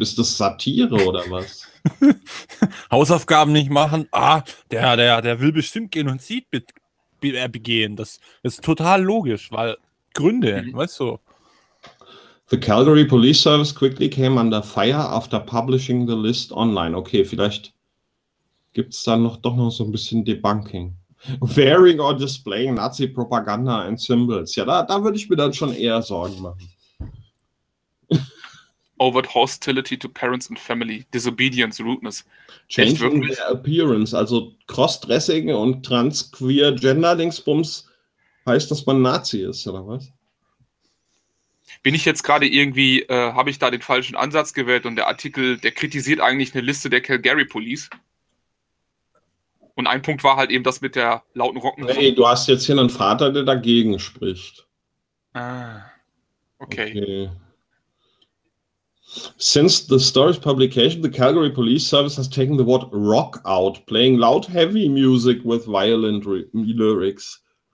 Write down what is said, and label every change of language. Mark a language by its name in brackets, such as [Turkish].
[German] Ist das Satire oder was? Hausaufgaben nicht machen. Ah, der will bestimmt Genozid begehen. Das ist total logisch, weil Gründe, weißt [English] The Calgary Police Service quickly came under fire after publishing the list online. [German] Okay, vielleicht gibt es dann noch doch noch so ein bisschen Debunking. [English] Wearing or displaying Nazi Propaganda and Symbols. [German] Ja, da würde ich mir dann schon eher Sorgen machen. [English] Overt hostility to parents and family, disobedience, rudeness. [German] Echt [English] Changing [German] wirklich? [English] their appearance, [German] also Crossdressing und transqueer Gender-Dingsbums heißt, dass man Nazi ist, oder was? Bin ich jetzt gerade irgendwie, habe ich da den falschen Ansatz gewählt und der Artikel, der kritisiert eigentlich eine Liste der Calgary Police. Und ein Punkt war halt eben das mit der lauten Rockmusik. Hey, du hast jetzt hier einen Vater, der dagegen spricht. Ah, okay. Okay. [English] Since the story's publication, the Calgary Police Service has taken the word rock out, playing loud heavy music with violent re lyrics.